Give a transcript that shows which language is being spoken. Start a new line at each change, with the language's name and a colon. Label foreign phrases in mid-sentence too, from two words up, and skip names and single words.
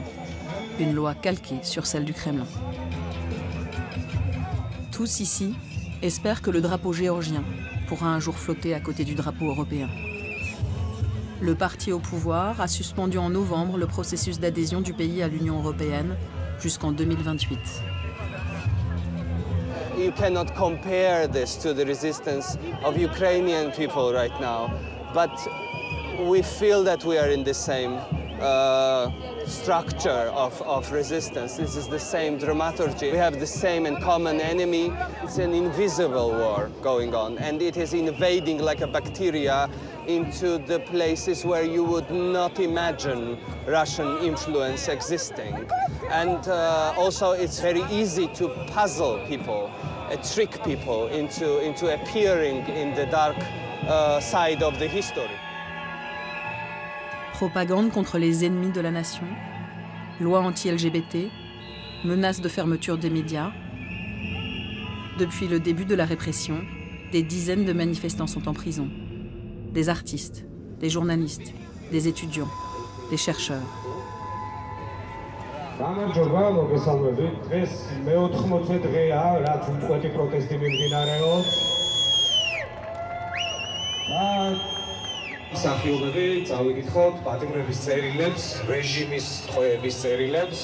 French: Une loi calquée sur celle du Kremlin. Tous ici espèrent que le drapeau géorgien pourra un jour flotter à côté du drapeau européen. Le parti au pouvoir a suspendu en novembre le processus d'adhésion du pays à l'Union européenne jusqu'en 2028.
English: You cannot compare this to the resistance of Ukrainian people right now, but we feel that we are in the same structure of resistance. This is the same dramaturgy. We have the same and common enemy. It's an invisible war going on, and it is invading like a bacteria into the places where you would not imagine Russian influence existing. And also it's very easy to puzzle people, trick people into appearing in the dark side of the history.
French: Propagande contre les ennemis de la nation, loi anti-LGBT, menace de fermeture des médias. Depuis le début de la répression, des dizaines de manifestants sont en prison. Des artistes, des journalistes, des étudiants, des chercheurs.
Georgian: მსახიობები წავიკითხოთ პატიმრების წერილებს, რეჟიმის ტყვეების წერილებს.